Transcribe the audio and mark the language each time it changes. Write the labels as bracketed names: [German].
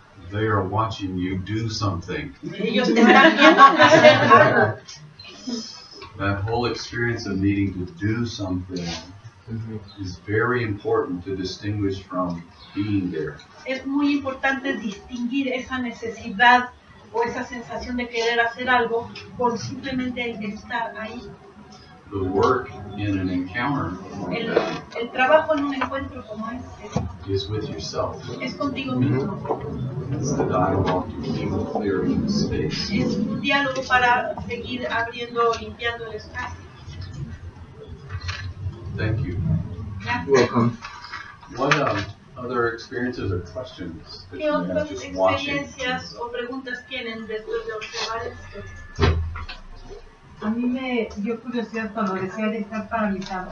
[English] they are watching you do something. [Spanish] Ellos te están viendo hacer algo. [English] That whole experience of needing to do something is very important to distinguish from being there. [Spanish] Es muy importante distinguir esa necesidad o esa sensación de querer hacer algo por simplemente el estar ahí. [English] The work in an encounter [Spanish] El trabajo en un encuentro como este [English] is with yourself. [Spanish] es contigo mismo. [English] It's the dialogue to keep clearing the space. [Spanish] Es un diálogo para seguir abriendo o limpiando el espacio. [English] Thank you. [Spanish] Gracias. [English] Welcome. What other experiences or questions that [Spanish] ¿Qué [English] you have [Spanish] otras [English] just watching? [Spanish] experiencias o preguntas tienen después de observar esto? A mí me dio curiosidad cuando decía de estar paralizado.